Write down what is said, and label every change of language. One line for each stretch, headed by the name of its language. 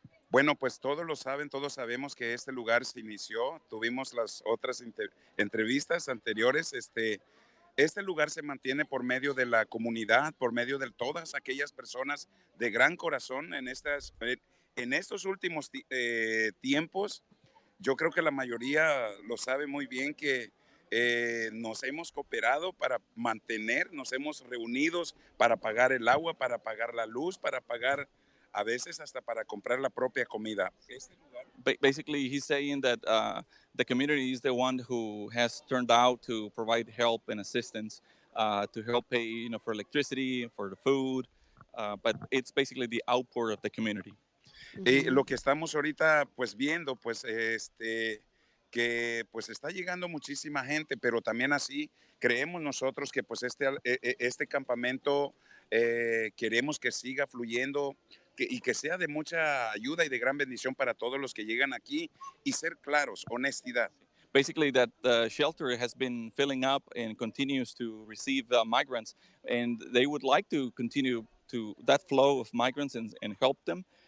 Spanish: Bueno, pues todos lo saben, todos sabemos que este lugar se inició, tuvimos las otras entrevistas anteriores, este lugar se mantiene por medio de la comunidad, por medio de todas aquellas personas de gran corazón en estos últimos tiempos. Yo creo que la mayoría lo sabe muy bien que nos hemos cooperado para nos hemos reunido para pagar el agua, para pagar la luz, para pagar a veces hasta para comprar la propia comida.
English: Basically, he's saying that the community is the one who has turned out to provide help and assistance to help pay, for electricity, for the food, but it's basically the outpour of the community.
Spanish: Lo que estamos ahorita pues viendo pues que pues está llegando muchísima gente, pero también así creemos nosotros que pues este campamento queremos que siga fluyendo y que sea de mucha ayuda y de gran bendición para todos los que llegan aquí y ser claros, honestidad.
English: Basically, that the shelter has been filling up and continues to receive migrants, and they would like to continue to that flow of migrants and help them.